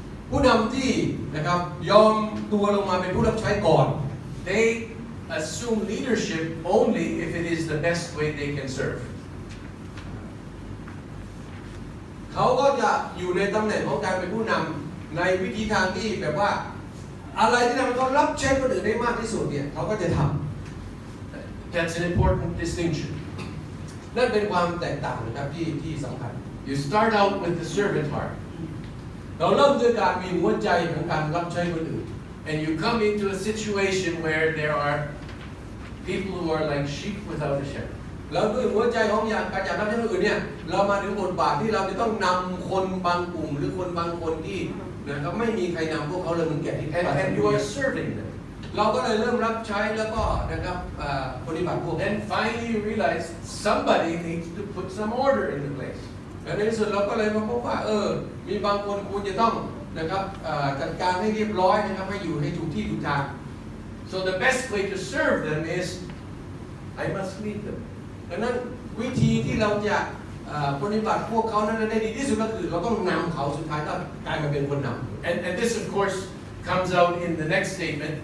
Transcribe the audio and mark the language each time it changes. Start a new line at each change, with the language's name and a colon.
Thai: ผู้นำที่นะครับยอมตัวลงมาเป็นผู้รับใช้ก่อน
English: they assume leadership only if it is the best way they can serve.
Thai: เขาก็จะอยู่ในตำแหน่งของการเป็นผู้นำในวิธีทางที่แบบว่าอะไรที่ทำให้เขารับใช้คนอื่นได้มากที่สุดเนี่ยเขาก็จะทำ
English: That's an important distinction.
Thai: นั่นเป็นความแตกต่างนะครับที่สำคัญ
English: You start out with the servant heart,
Thai: เราเริ่มด้วยการมีหัวใจของการรับใช้คนอื่น
English: and you come into a situation where there are people who are like sheep without a shepherd.
Thai: แล้วด้วยหัวใจของการอยากรับใช้คนอื่นเนี่ยเรามาถึงบทบาทที่เราจะต้องนำคนบางกลุ่มหรือคนบางคนที่นะครับไม่มีใครนำพวกเขาเลยเหมือนแก่ที่
English: And you are serving them.
Thai: เราก็เลยเริ่มรับใช้แล้วก็นะครับปฏิบัติพวก
English: Then finally you realize somebody needs to put some order in the place.
Thai: และในที่สุดเราก็เลยมาพบว่ามีบางคนควรจะต้องนะครับจัดการให้เรียบร้อยนะครับให้อยู่ให้ถูกที่ถูกทาง
English: So the best way to serve them is I must lead them.
Thai: ดังนั้นวิธีที่เราจะปฏิบัติพวกเขานั้นได้ดีที่สุดก็คือเราต้องนำเขาสุดท้ายก็กลายมาเป็นคนนำ
English: And this of course comes out in the next statement.